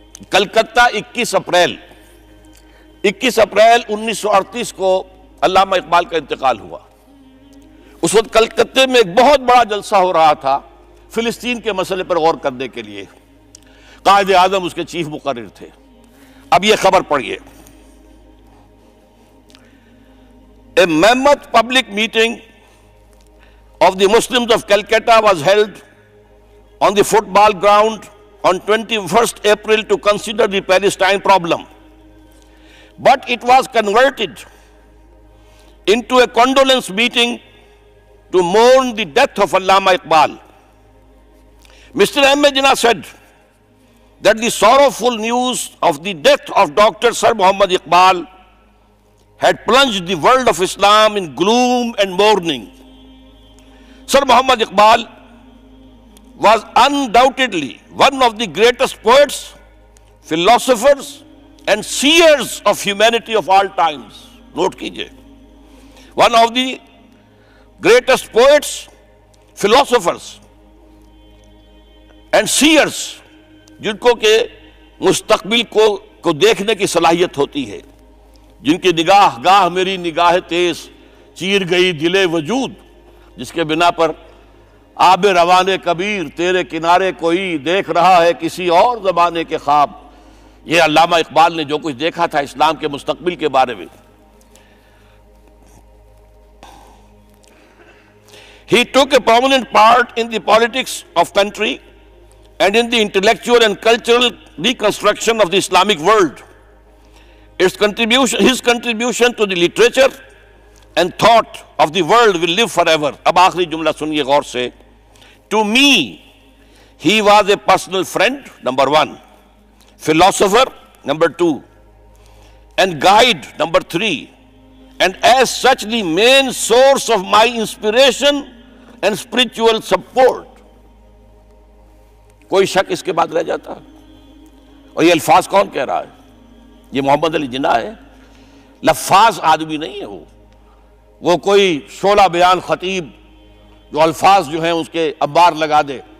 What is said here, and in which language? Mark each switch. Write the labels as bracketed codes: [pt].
[ur] Calcutta 21 April 1938 کو علامہ اقبال کا انتقال ہوا. اس وقت کلکتے میں ایک بہت بڑا جلسہ ہو رہا تھا فلسطین کے مسئلے پر غور کرنے کے لیے. قائد اعظم اس کے چیف مقرر تھے. اب یہ خبر پڑھیے. [en] A mammoth public meeting of the Muslims of Calcutta was held on the football ground on 21st April to consider the Palestine problem. But it was converted into a condolence meeting to mourn the death of Allama Iqbal. Mr. Ahmed Jinnah said that the sorrowful news of the death of Dr. Sir Muhammad Iqbal had plunged the world of Islam in gloom and mourning. Sir Muhammad Iqbal was undoubtedly one of the greatest poets, philosophers, and seers of humanity of all times. [ur] Note kijiye. [en] One of the greatest poets, philosophers, and seers, [ur] جن کو کہ مستقبل کو دیکھنے کی صلاحیت ہوتی ہے، جن کی نگاہ گاہ میری نگاہ تیز چیر گئی دل وجود، جس کے بنا پر آب روان کبیر تیرے کنارے کوئی دیکھ رہا ہے کسی اور زمانے کے خواب. یہ علامہ اقبال نے جو کچھ دیکھا تھا اسلام کے مستقبل کے بارے میں. [en] He took a prominent part in the politics of country and in the intellectual and cultural reconstruction of the Islamic world. His contribution to the literature and thought of the world will live forever. [ur] اب آخری جملہ سنیے غور سے. [en] To me, he was a personal friend, number 1, philosopher, number 2, and guide, number 3, and as such the main source of my inspiration and spiritual support. [ur] کوئی شک اس کے بعد رہ جاتا؟ اور یہ الفاظ کون کہہ رہا ہے؟ یہ محمد علی جناح ہے. لفاظ آدمی نہیں ہے وہ کوئی شعلہ بیان خطیب جو الفاظ جو ہیں اس کے انبار لگا دے.